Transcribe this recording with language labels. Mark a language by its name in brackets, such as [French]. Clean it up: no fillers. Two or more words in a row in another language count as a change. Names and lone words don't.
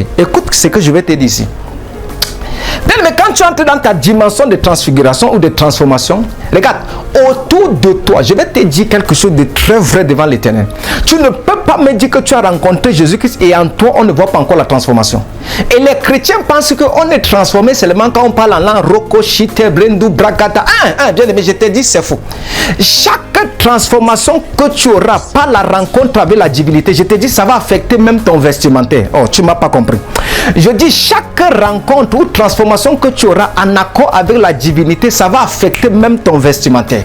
[French] Écoute ce que je vais te dire ici. Mais quand tu entres dans ta dimension de transfiguration ou de transformation, regarde, autour de toi, je vais te dire quelque chose de très vrai devant l'Éternel. Tu ne peux pas me dire que tu as rencontré Jésus-Christ et en toi, on ne voit pas encore la transformation. Et les chrétiens pensent qu'on est transformé seulement quand on parle en langue, roko, shite, brendu, bragata. Bien aimé, je te dis, c'est faux. Chaque transformation que tu auras par la rencontre avec la divinité, je te dis, ça va affecter même ton vestimentaire. Oh, tu ne m'as pas compris. Je dis, chaque rencontre ou transformation que tu auras en accord avec la divinité, ça va affecter même ton vestimentaire.